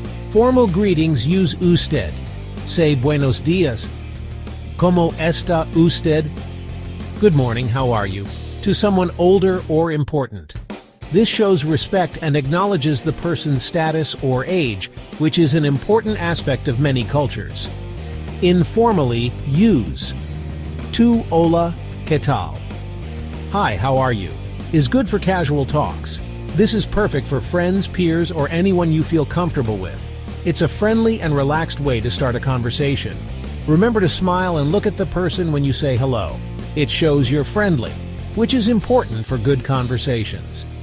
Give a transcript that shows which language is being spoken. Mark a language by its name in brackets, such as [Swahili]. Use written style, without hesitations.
[English] Formal greetings use usted. Say [Spanish] buenos dias. ¿Cómo está usted? [English] Good morning, how are you? To someone older or important. This shows respect and acknowledges the person's status or age, which is an important aspect of many cultures. Informally, use [Spanish] tu hola, ¿qué tal? [English] Hi, how are you? Is good for casual talks. This is perfect for friends, peers, or anyone you feel comfortable with. It's a friendly and relaxed way to start a conversation. Remember to smile and look at the person when you say hello. It shows you're friendly, which is important for good conversations.